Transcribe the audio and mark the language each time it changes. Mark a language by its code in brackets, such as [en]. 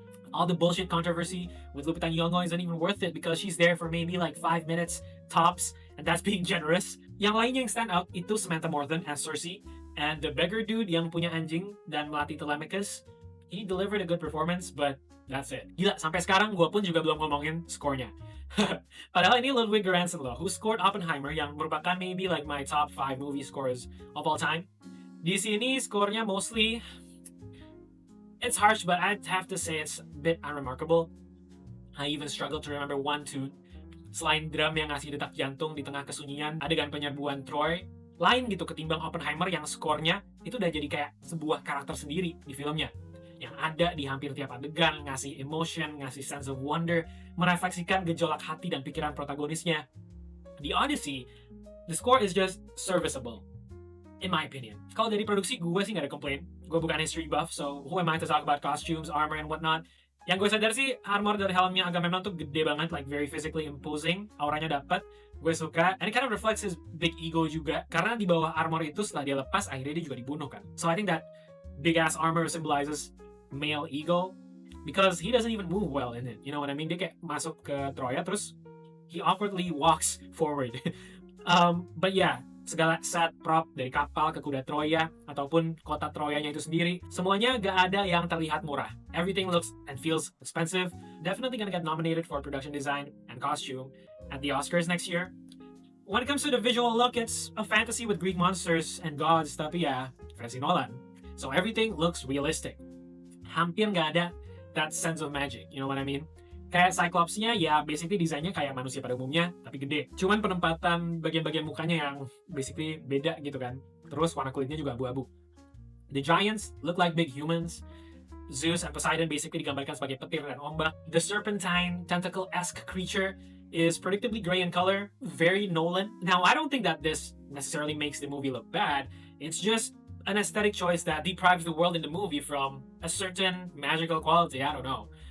[en] All the bullshit controversy with Lupita Nyong'o isn't even worth it because she's there for maybe like 5 minutes tops, and that's being generous. [id] Yang lainnya yang stand out itu Samantha Morton as Cersei, [en] and the beggar dude [id] yang punya anjing dan melatih Telemachus. [en] He delivered a good performance, but that's it. [id] Gila, sampai sekarang gue pun juga belum ngomongin skornya. Padahal ini Ludwig Göransson loh, [en] who scored Oppenheimer [id] yang merupakan [en] maybe like my top 5 movie scores of all time. [id] Di sini skornya [en] mostly, it's harsh, but I'd have to say it's a bit unremarkable. I even struggle to remember one tune. [id] Selain drum yang ngasih detak jantung di tengah kesunyian, adegan penyerbuan Troy, lain gitu ketimbang Oppenheimer yang skornya itu udah jadi kayak sebuah karakter sendiri di filmnya. Yang ada di hampir tiap adegan, ngasih emotion, ngasih sense of wonder, merefleksikan gejolak hati dan pikiran protagonisnya. [en] The Odyssey, the score is just serviceable, in my opinion. [id] Kalau dari produksi, gue sih gak ada complain. Gue bukan history buff, [en] so who am I to talk about costumes, armor, and whatnot. [id] Yang gue sadar sih, armor dari helmnya Agamemnon tuh gede banget, [en] like very physically imposing. [id] Auranya dapet, gue suka. [en] And it kind of reflects his big ego [id] juga. Karena di bawah armor itu setelah dia lepas, akhirnya dia juga dibunuh kan. [en] So I think that big-ass armor symbolizes male ego. Because he doesn't even move well in it. You know what I mean? [id] Dia kayak masuk ke Troya, terus [en] he awkwardly walks forward. But yeah, [id] segala set prop dari kapal ke kuda Troya ataupun kota Troyanya itu sendiri, semuanya gak ada yang terlihat murah. [en] Everything looks and feels expensive. Definitely gonna get nominated for production design and costume at the Oscars next year. When it comes to the visual look, it's a fantasy with Greek monsters and gods, [id] tapi ya, versi Nolan. [en] So everything looks realistic. [id] Hampir gak ada [en] that sense of magic, you know what I mean? [id] Kayak Cyclops-nya ya basically desainnya kayak manusia pada umumnya, tapi gede. Cuman penempatan bagian-bagian mukanya yang basically beda gitu kan. Terus warna kulitnya juga abu-abu. [en] The giants look like big humans. Zeus and Poseidon basically [id] digambarkan sebagai petir dan ombak. [en] The serpentine, tentacle-esque creature is predictably gray in color, very Nolan. Now, I don't think that this necessarily makes the movie look bad. It's just an aesthetic choice that deprives the world in the movie from a certain magical quality. I don't know.